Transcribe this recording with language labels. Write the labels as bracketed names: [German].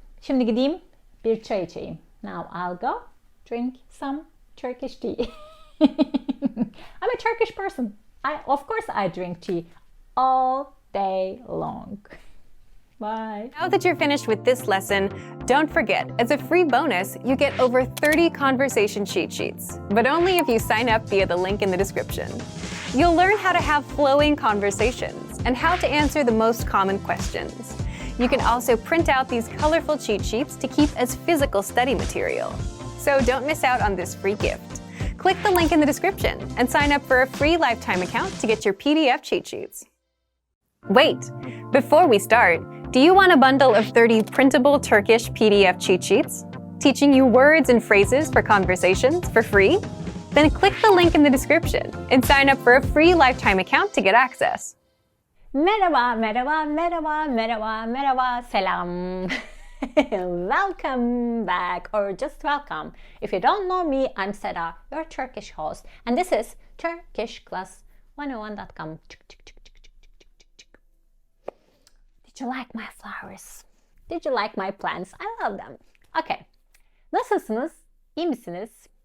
[Turkish] Şimdi gideyim bir çay içeyim. [English] Now I'll go drink some Turkish tea. I'm a Turkish person. Of course I drink tea all day long. Bye. Now that you're finished with this lesson, don't forget, as a free bonus, you get over 30 conversation cheat sheets, but only if you sign up via the link in the description. You'll learn how to have flowing conversations and how to answer the most common questions. You can also print out these colorful cheat sheets to keep as physical study material. So don't miss out on this free gift. Click the link in the description and sign up for a free lifetime account to get your PDF cheat sheets. Wait, before we start, do you want a bundle of 30 printable Turkish PDF cheat sheets, teaching you words and phrases for conversations for free? Then click the link in the description and sign up for a free lifetime account to get access. [Turkish] Merhaba, merhaba, merhaba, merhaba, merhaba, selam. [English] Welcome back, or just welcome. If you don't know me, I'm Seda, your Turkish host, and this is turkishclass101.com. Did you like my flowers? Did you like my plants? I love them. Okay. [Turkish] Nasılsınız? İyi misiniz?